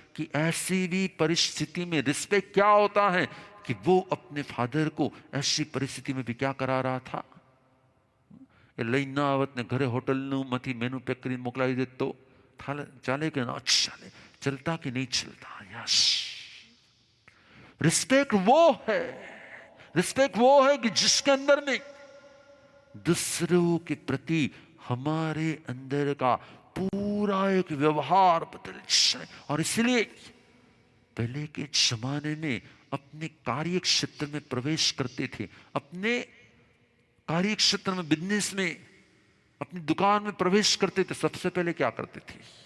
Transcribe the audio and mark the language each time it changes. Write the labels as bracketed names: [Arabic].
[Hindi] कि ऐसी भी परिस्थिति में रिस्पेक्ट क्या होता है, कि वो अपने फादर को ऐसी परिस्थिति में भी क्या करा रहा था? [Gujarati] એ લઈને ના આવત ને ઘરે હોટલનું માંથી મેનુ પેક કરીને મોકલાવી દે તો ચાલે કે ના ચાલે? [Hindi] चलता कि नहीं चलता? यस, रिस्पेक्ट वो है, रिस्पेक्ट वो है कि जिसके अंदर में दूसरों के प्रति हमारे अंदर का पूरा एक व्यवहार बदल जाए। और इसलिए पहले के जमाने में अपने कार्य क्षेत्र में प्रवेश करते थे, अपने कार्य क्षेत्र में, बिजनेस में, अपनी दुकान में प्रवेश करते थे, सबसे पहले क्या करते थे?